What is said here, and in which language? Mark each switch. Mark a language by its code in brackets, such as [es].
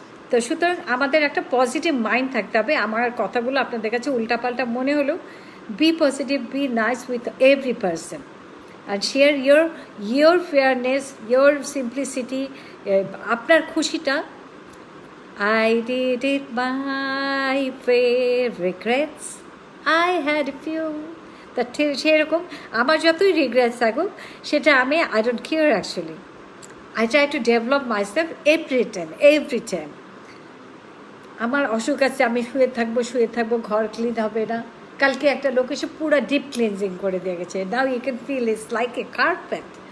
[bn] তো সুতরাং আমাদের একটা পজিটিভ মাইন্ড থাকতে হবে। আমার কথাগুলো আপনাদের কাছে উল্টাপাল্টা মনে হলো, [en] be positive, be nice with every person and share your fairness, your simplicity, [bn] আপনার খুশিটা। [en] I did it my regrets, I had a few. [bn] তা সেরকম আমার যতই রিগ্রেটস থাকুক, সেটা আমি [en] I don't care actually. I try to develop myself every time. [bn] আমার অসুখ আছে, আমি শুয়ে থাকবো, ঘর ক্লিন হবে না। কালকে একটা লোক এসে পুরো ডিপ ক্লিনজিং করে দিয়ে গেছে, [en] Now you can feel it's like a carpet.